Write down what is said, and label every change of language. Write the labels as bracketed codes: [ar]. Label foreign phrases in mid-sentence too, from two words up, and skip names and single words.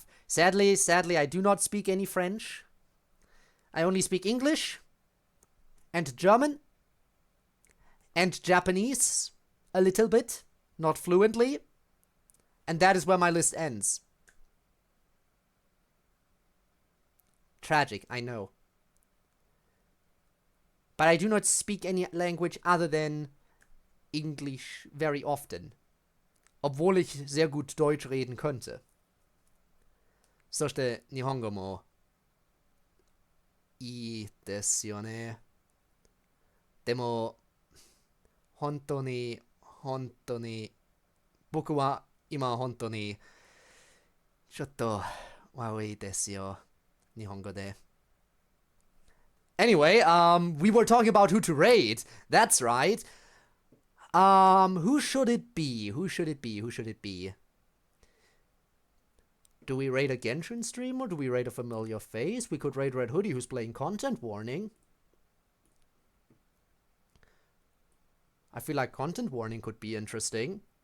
[en] Sadly, I do not speak any French. I only speak English, and German, and Japanese, a little bit, not fluently, and that is where my list ends. Tragic, I know. But I do not speak any language other than English very often, [de] obwohl ich sehr gut Deutsch reden könnte. [ja] そして日本語もいいですよね。でも本当に僕は今本当にちょっと悪いですよ。日本語で。 [en] Anyway, we were talking about who to raid. That's right. Who should it be? Who should it be? Do we raid a Genshin stream or do we raid a familiar face? We could raid Red Hoodie, who's playing Content Warning. I feel like Content Warning could be interesting.